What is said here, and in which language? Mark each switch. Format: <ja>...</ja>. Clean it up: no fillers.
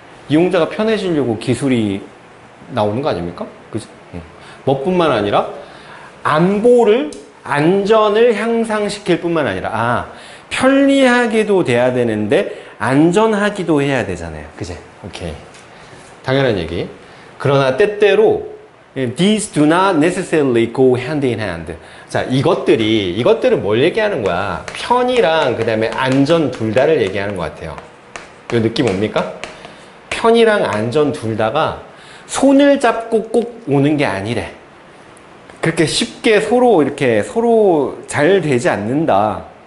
<ko>이용자가 편해지려고 기술이 나오는 거 아닙니까? 그지? 뭐뿐만 아니라 안전을 향상시킬 뿐만 아니라 편리하기도 돼야 되는데 안전하기도 해야 되잖아요. 그지? 오케이. 당연한 얘기. 그러나 때때로</ko> <en>These do not necessarily go hand in hand.</en> <ko>자, 이것들은 뭘 얘기하는 거야? 편의랑 그 다음에 안전 둘 다를 얘기하는 것 같아요. 이 느낌 옵니까? 편의랑 안전 둘 다가 손을 잡고 꼭 오는 게 아니래. 그렇게 쉽게 서로 잘 되지 않는다.</ko>